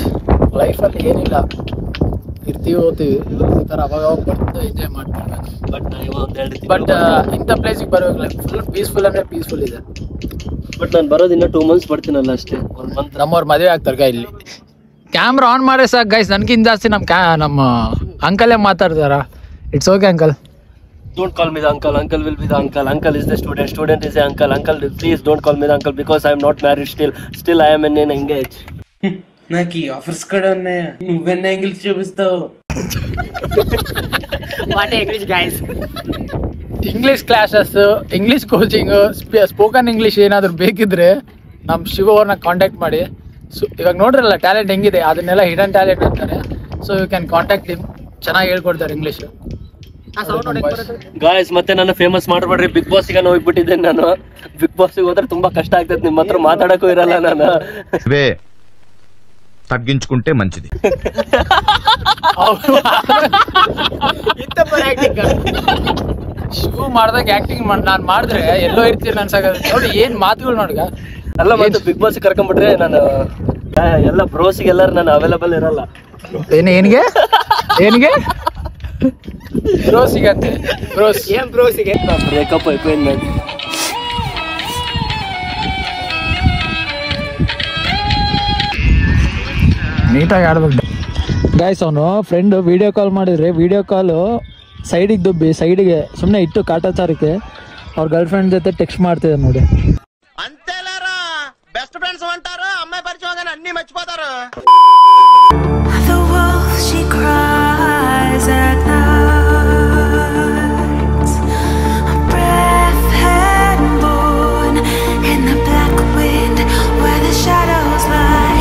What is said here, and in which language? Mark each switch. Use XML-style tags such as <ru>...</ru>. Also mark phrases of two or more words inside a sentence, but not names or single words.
<kn>ಲೈಫಲ್ಲಿ ಏನಿಲ್ಲ, ಇರ್ತೀವಿ ಹೋಗ್ತೀವಿ ಈ ಥರ ಅವಾಗ ಬರ್ತಾ ಎಂಜಾಯ್ ಮಾಡ್ತೀವಿ. ಬಟ್ ಇಂಥ ಪ್ಲೇಸಿಗೆ ಬರ್ಬೇಕು,</kn> <en>full peaceful</en> <kn>ಅಂದರೆ ಪೀಸ್ಫುಲ್ ಇದೆ. ಬಟ್ ನಾನು ಬರೋದು ಇನ್ನೂ 2 months ಬರ್ತೀನಲ್ಲ ಅಷ್ಟೇ. 1 month ನಮ್ಮವ್ರ ಮದುವೆ ಆಗ್ತಾರೆ ಇಲ್ಲಿ.</kn> <en>camera on</en> <kn>ಮಾಡೇ ಸಾಕು ಗೈಸ್. ನನಗಿಂತ ಜಾಸ್ತಿ ನಮ್ಮ ಅಂಕಲೇ ಮಾತಾಡ್ತಾರ.</kn> <en>it's okay uncle. Don't call me the uncle. Uncle will be the uncle. Uncle is the student. Student is the uncle. Uncle, please don't call me the uncle because I am not married still. Still I am engaged.</en> <te>నాకు ఈ ఆఫర్స్ కూడా ఉన్నాయా? నువ్వెన్న ఇంగ్లీష్ చూపిస్తావు?</te> <en>what English guys. English classes, English coaching, spoken English</en> <kn>ಏನಾದರೂ ಬೇಕಿದ್ರೆ ನಮ್ಮ ಶಿವ ಅವ್ರನ್ನ ಕಾಂಟ್ಯಾಕ್ಟ್ ಮಾಡಿ. ಇವಾಗ ನೋಡ್ರಲ್ಲ ಟ್ಯಾಲೆಂಟ್ ಹೆಂಗಿದೆ, ಅದನ್ನೆಲ್ಲ</kn> <en>hidden talent</en> <kn>ಅಂತಾರೆ.</kn> <en>so you can contact him.</en> <kn>ಚೆನ್ನಾಗಿ ಹೇಳ್ಕೊಡ್ತಾರೆ ಇಂಗ್ಲೀಷ್. ಗಾಯ್ಸ್ ಮತ್ತೆ ನನ್ನ ಫೇಮಸ್ ಮಾಡ್ಬೇಡ್ರಿ. ಬಿಗ್ ಬಾಸ್ ಗೆ ಹೋಗ್ಬಿಟ್ಟಿದ್ದೇನೆ ನಾನು. ಬಿಗ್ ಬಾಸ್ ಹೋದ್ರೆ ತುಂಬಾ ಕಷ್ಟ ಆಗ್ತದೆ, ನಿಮ್ಮ ಹತ್ರ ಮಾತಾಡಕ್ಕೂ ಇರಲ್ಲ ನಾನು.</kn> <te>తగ్గించుకుంటే మంచిది.</te> <kn>ಶಿವ ಮಾಡ್ದಾಗ ಆಕ್ಟಿಂಗ್ ನಾನು ಮಾಡಿದ್ರೆ ಎಲ್ಲೋ ಇರ್ತೀನಿ ಅನ್ಸಾಗತ್ತೆ. ನೋಡಿ ಏನ್ ಮಾತುಗಳು ನೋಡ್ಗ. ಅಲ್ಲ ಮತ್ತೆ ಬಿಗ್ ಬಾಸ್ ಕರ್ಕೊಂಡ್ಬಿಟ್ರೆ ನಾನು ಎಲ್ಲ ಬ್ರೋಸಿಗೆ ಎಲ್ಲರೂ ನಾನು ಅವೈಲಬಲ್ ಇರಲ್ಲ. ಏನಿಗೆ ಬ್ರೋಸಿಗಂತೆ. ಬ್ರೋಸಿಗೆ</kn> <te>ಬ್ರೇಕಪ್ అయిపోయింది.</te> <kn>ನೀಟಾಗಿ ಆಡ್ಬೇಕು ಗೈಸ್. ಅವನು</kn> <en>friend video call</en> <kn>ಮಾಡಿದ್ರೆ,</kn> <en>video call</en> <kn>ಸೈಡಿಗೆ ದುಬ್ಬಿ ಸೈಡಿಗೆ ಸುಮ್ಮನೆ ಇಟ್ಟು ಕಾಟಾಚಾರಕ್ಕೆ ಅವ್ರ</kn> <en>girl friend</en> <kn>ಜೊತೆ ಟೆಕ್ಸ್ಟ್ ಮಾಡ್ತಿದ್ದಾರೆ ನೋಡಿ.</kn> <te>అంతేలేరా,</te> <en>best friends</en> <te>అంటారు, అమ్మాయి పరిచయం అన్ని మర్చిపోతారు.</te> <en>The wolf she cries at night, a breath had born in the black wind where the shadows lie.</en>